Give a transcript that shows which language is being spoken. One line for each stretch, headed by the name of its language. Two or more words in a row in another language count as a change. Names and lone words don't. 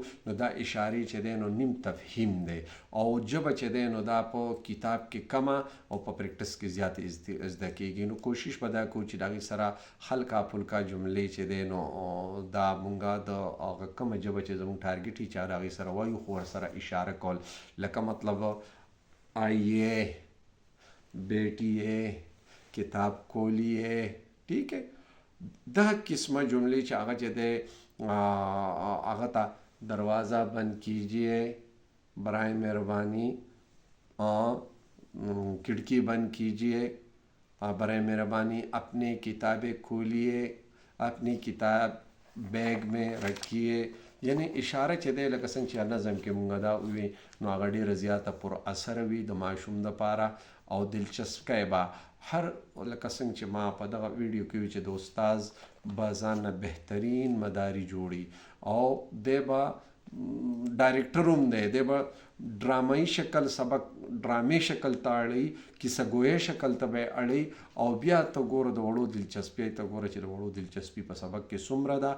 Pashto: نو دا اشارې چې دی نو نیم تفهیم دی او ژبه چې دی نو دا په کتاب کې کمه او په پریکټس کې زیاته زده کېږي. نو کوشش به دا کوو چې د هغې سره
Urdu: هلکا پلکا
Pashto: جملې چې دی نو دا مونږ د هغه کومه ژبه چې زموږ ټارګټ وي چې د هغې سره وایو خو ورسره اشاره کول، لکه مطلب
Urdu: آئیے، بیٹیے، کتاب کھولیے، ٹھیک ہے.
Pashto: دا قسمه جملې چې هغه چې دی هغه ته
Urdu: دروازه بند کیجیے، برائے مہربانی، کھڑکی بند کیجیے، برائے مہربانی اپنی کتابیں کھولیے، اپنی کتاب بیگ میں رکھیے.
Pashto: یعنی اشاره چې دی لکه څنګه چې نظم کې مونږ دا ووي نو هغه ډېره زیاته پر اثر وي د ماشوم دپاره او دلچسپی به هر لکه څنګه چې ما په دغه ویډیو کې وي چې د استاز به ځان نه بهترین مداري جوړي او دی به ډایرکټر هم دی، دی به ډرامایي شکل سبق ډرامې شکل ته اړوي، کیسه ګویه شکل ته به یې اړوي او بیا ته ګوره د وړو دلچسپۍ ته ګوره چې د وړو دلچسپي په سبق کې څومره ده.